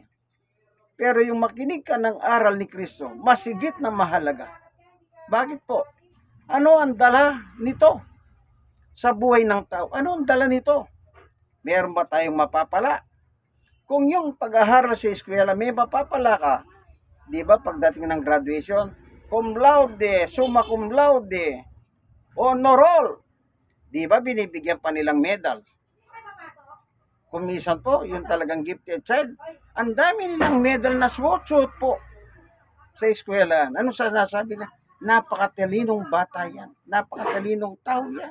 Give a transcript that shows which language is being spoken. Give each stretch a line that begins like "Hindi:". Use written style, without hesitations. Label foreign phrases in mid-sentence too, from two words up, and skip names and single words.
Filipino: Pero yung makinig ka ng aral ni Kristo, masigit na mahalaga. Bakit po? Ano ang dala nito sa buhay ng tao? Ano ang dala nito? Meron ba tayong mapapala? Kung yung pag-aaral sa eskwela, may mapapala ka, di ba pagdating ng graduation,
Latin: cum laude, summa cum laude,
English: honor roll,
Filipino: di ba binibigyan pa nilang medal? Kung minsan po, yung talagang gifted child, ang dami nilang medal na suot po sa eskwela. Ano sasabi na? Napakatalinong bata yan. Napakatalinong tao yan.